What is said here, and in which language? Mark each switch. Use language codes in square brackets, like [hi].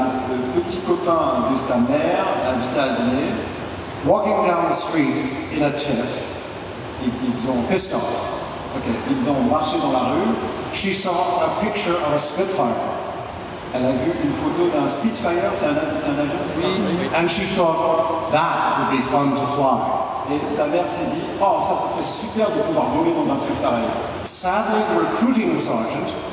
[fr] le petit copain de sa mère l'invita à dîner, [en] Walking down the street in a tiff, [fr] et [en] pissed off, [fr] ils ont marché dans la rue, [en] she saw a picture of a Spitfire. [fr] elle a vu une photo d'un Spitfire, c'est un avion, c'est ça? [en] And she thought that would be fun to fly. [fr] Et sa mère s'est dit, oh ça serait super de pouvoir voler dans un truc pareil. [en] Sadly, the recruiting sergeant,